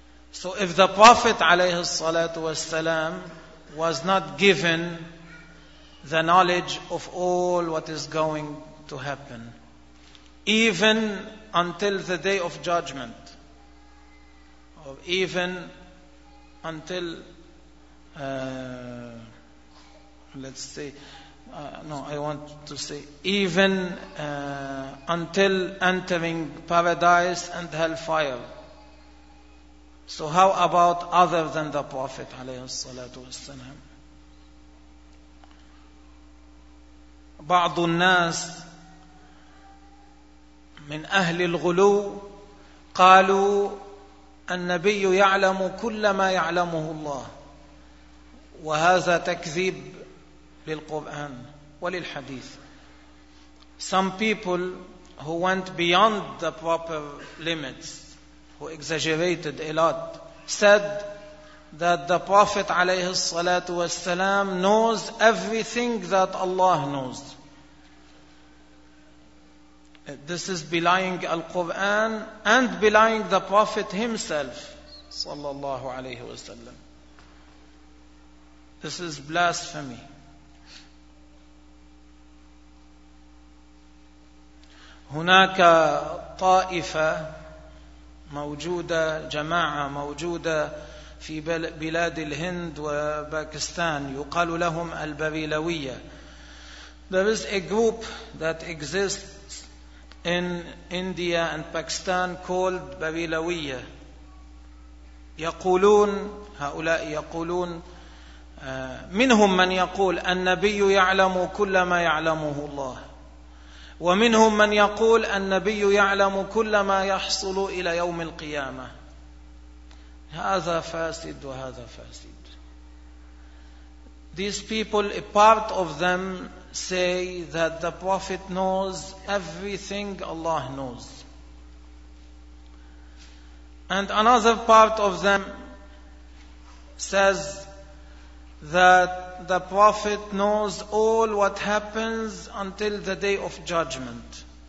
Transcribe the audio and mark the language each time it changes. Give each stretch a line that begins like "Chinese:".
English: So if the Prophet عليه الصلاة والسلام was not given the knowledge of all what is going to happen, even until the day of judgment, or even until until entering paradise and hellfire. So how about other than the Prophet
Arabic: عليه الصلاة والسلام؟ بعض الناس من أهل الغلو قالوا النبي يعلم كل ما يعلمه الله، وهذا تكذيب للقرآن وللحديث.
English: Some people who went beyond the proper limits, who exaggerated a lot, said that the Prophet عليه الصلاة والسلام knows everything that Allah knows. This is belying Al-Quran and belying the Prophet himself صلى الله عليه وسلم. This is blasphemy.
Arabic: هناك طائفة موجودة، جماعة موجودة في بلاد الهند وباكستان، يقال لهم البريلوية.
English: There is a group that exists in India and Pakistan called بريلوية.
Arabic: يقولون، هؤلاء يقولون، منهم من يقول النبي يعلم كل ما يعلمه الله، ومنهم من يقول النبي يعلم كل ما يحصل إلى يوم القيامة. هذا فاسد وهذا فاسد.
English: These people, a part of them say that the Prophet knows everything Allah knows. And another part of them says that the Prophet knows all what happens until the day of judgment.